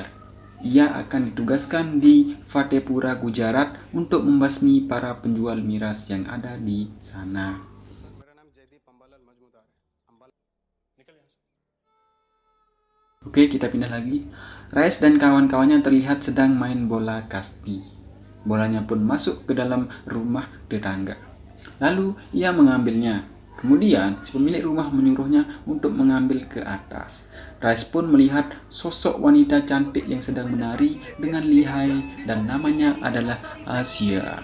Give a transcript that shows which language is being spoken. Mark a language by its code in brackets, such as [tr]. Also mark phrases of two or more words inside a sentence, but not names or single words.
[id] Ia akan ditugaskan di Fatehpura, Gujarat untuk membasmi para penjual miras yang ada di sana. [hi] मेरा नाम जयदीप अंबालाल मजमूदार है अंबाल निकल यहाँ से [id] Oke, kita pindah lagi. Rais dan kawan-kawannya terlihat sedang main bola kasti. Bolanya pun masuk ke dalam rumah tetangga. Lalu ia mengambilnya. Kemudian si pemilik rumah menyuruhnya untuk mengambil ke atas. Rais pun melihat sosok wanita cantik yang sedang menari dengan lihai dan namanya adalah Asia.